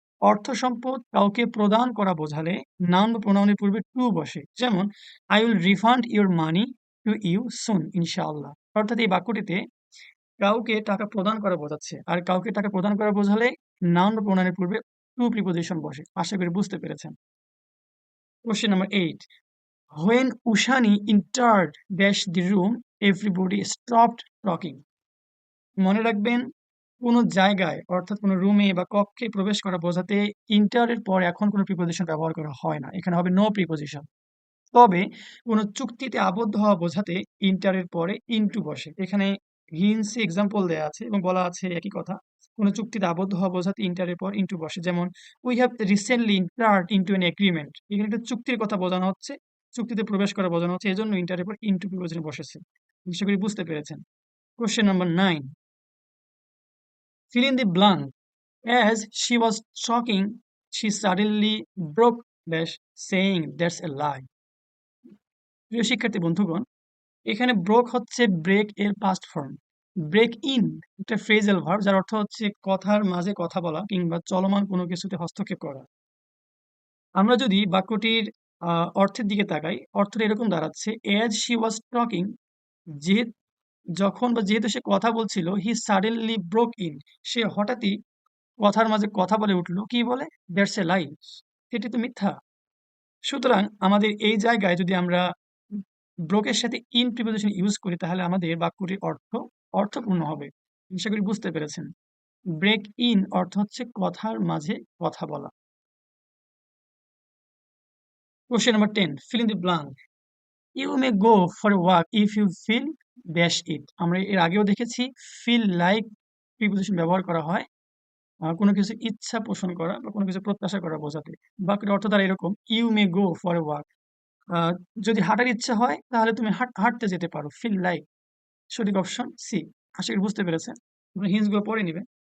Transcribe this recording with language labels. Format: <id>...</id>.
<bn>অর্থ সম্পদ কাউকে প্রদান করা বোঝালে নাউন বা প্রোনাউনের পূর্বে টু বসে।</bn> <en>যেমন, I will refund your money to you soon ইনশাআল্লাহ।</en> <bn>অর্থাৎ এই বাক্যটিতে কাউকে টাকা প্রদান করা বোঝাচ্ছে। আর কাউকে টাকা প্রদান করা বোঝালে নাউন বা প্রোনাউনের পূর্বে টু প্রিপোজিশন বসে। আশা করি বুঝতে পেরেছেন।</bn> <en>Question number 8, when Ushani entered dash the room, everybody stopped talking.</en> <bn>মনে রাখবেন, কোনো জায়গায় অর্থাৎ কোনো রুমে বা কক্ষে প্রবেশ করা বোঝাতে ইন্টারের পর এখন কোনো প্রিপোজিশন ব্যবহার করা হয় না। এখানে হবে নো প্রিপোজিশন। তবে কোনো চুক্তিতে আবদ্ধ হওয়া বোঝাতে ইন্টারের পরে ইনটু বসে। এখানে হিন্টস এক্সাম্পল দেয়া আছে এবং বলা আছে একই কথা। কোনো চুক্তিতে আবদ্ধ হওয়া বোঝাতে ইন্টারের পর ইনটু বসে। যেমন,</bn> <en>We have recently entered into an agreement.</en> <bn>এখানে একটা চুক্তির কথা বোঝানো হচ্ছে, চুক্তিতে প্রবেশ করা বোঝানো হচ্ছে, এজন্য ইন্টারের পর ইনটু প্রিপোজিশন বসেছে। আশা করি বুঝতে পেরেছেন।</bn> <en>Question number 9, fill in the blank. As she was talking, she suddenly broke dash, saying that's a lie.</en> <bn>প্রিয় শিক্ষার্থী বন্ধুগণ, এখানে ব্রোক হচ্ছে ব্রেক এর পাস্ট ফর্ম। ব্রেক ইন একটা ফ্রেজাল ভার্ব, যার অর্থ হচ্ছে কথার মাঝে কথা বলা কিংবা চলমান কোনো কিছুতে হস্তক্ষেপ করা। আমরা যদি বাক্যটির অর্থের দিকে তাকাই, অর্থটা এরকম দাঁড়াচ্ছে,</bn> <en>as she was talking,</en> <bn>যে যখন বা যেহেতু সে কথা বলছিল,</bn> <en>he suddenly broke in,</en> <bn>সে হঠাৎই কথার মাঝে কথা বলে উঠল। কি বলে?</bn> <en>that's a lie,</en> <bn>এটি তো মিথ্যা। সুতরাং আমাদের এই জায়গায় যদি আমরা ব্রোকের সাথে ইন প্রিপোজিশন ইউজ করি, তাহলে আমাদের বাক্যটির অর্থপূর্ণ হবে। আশা করি বুঝতে পেরেছেন। ব্রেক ইন অর্থ হচ্ছে কথার মাঝে কথা বলা।</bn> <en>Question number 10, fill in the blank. You may go for a walk if you feel dash it.</en> <bn>আমরা এর আগেও দেখেছি feel like প্রিপোজিশন ব্যবহার করা হয় কোনো কিছু ইচ্ছা পোষণ করা বা কোনো কিছু প্রত্যাশা করা বোঝাতে। বাক্যের অর্থ দ্বারা এরকম,</bn> <en>You may go for a walk.</en> <bn>যদি হাঁটার ইচ্ছা হয় তাহলে তুমি হাঁটতে যেতে পারো। ফিল লাইক, সঠিক অপশন সি। আশা করি বুঝতে পেরেছেন। আপনি হিন্টস গুলো পড়ে নিবেন।</bn>